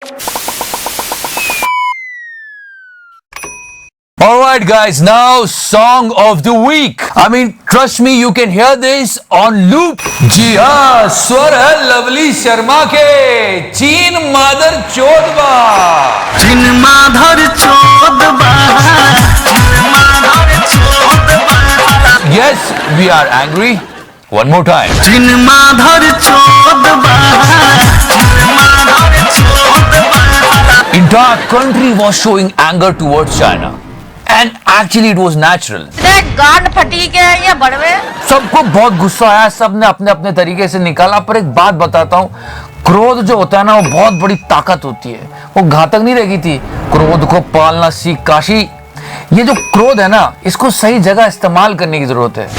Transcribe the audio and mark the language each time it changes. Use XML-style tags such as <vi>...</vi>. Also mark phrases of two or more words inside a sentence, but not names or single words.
<en>Alright guys, now song of the week. I mean, trust me, you can hear this on loop.</en> <hi>जी हाँ, स्वर है लवली शर्मा के चीन मादर चोदबा। चीन माधर चोदबा, चीन माधर चोदबा।</hi> <en>Yes, we are angry. One more time. चीन माधर चोदबा, चीन माधर चोदबा। Entire country was showing anger towards China. And actually it was natural.</en> <hi>गांड फटी के ये बड़वे। सबको बहुत गुस्सा आया, सबने अपने अपने तरीके से निकाला। पर एक बात बताता हूँ, क्रोध जो होता है ना, वो बहुत बड़ी ताकत होती है। वो घातक नहीं रहेगी थी। क्रोध को पालना सीख काशी। ये जो क्रोध है ना, इसको सही जगह इस्तेमाल करने की जरूरत है।</hi>